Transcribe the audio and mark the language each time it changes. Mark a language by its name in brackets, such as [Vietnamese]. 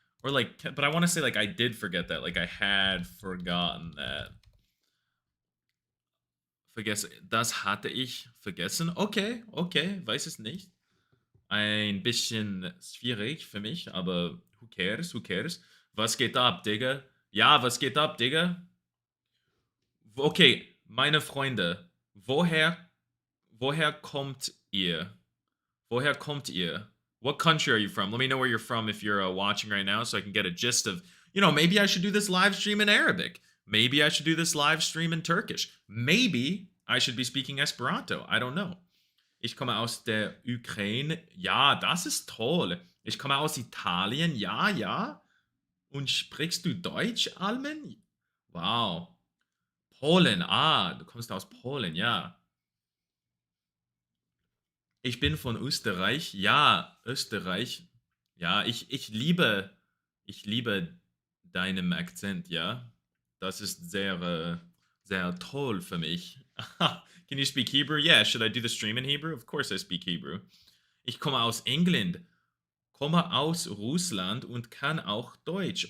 [English] Or like, but I want to say like I did forget that. Like I had forgotten that. [German] Vergesse. Das hatte ich vergessen. Okay. Weiß es nicht. Ein bisschen schwierig für mich, aber [English] who cares? [German] Was geht ab, Digga? Ja, was geht ab, Digga? Okay, meine Freunde, woher kommt ihr? Woher kommt ihr? [English] What country are you from? Let me know where you're from if you're watching right now so I can get a gist of, maybe I should do this live stream in Arabic. Maybe I should do this live stream in Turkish. Maybe I should be speaking Esperanto. I don't know. [German] Ich komme aus der Ukraine. Ja, das ist toll. Ich komme aus Italien. Ja. Und sprichst du Deutsch, Almen? Wow. Polen. Du kommst aus Polen, ja. Ich bin von Österreich. Ja, Österreich. Ja, ich liebe deinen Akzent, ja. Das ist sehr toll für mich. [English] Can you speak Hebrew? Yeah, should I do the stream in Hebrew? Of course I speak Hebrew. [German] Ich komme aus England, komme aus Russland und kann auch Deutsch.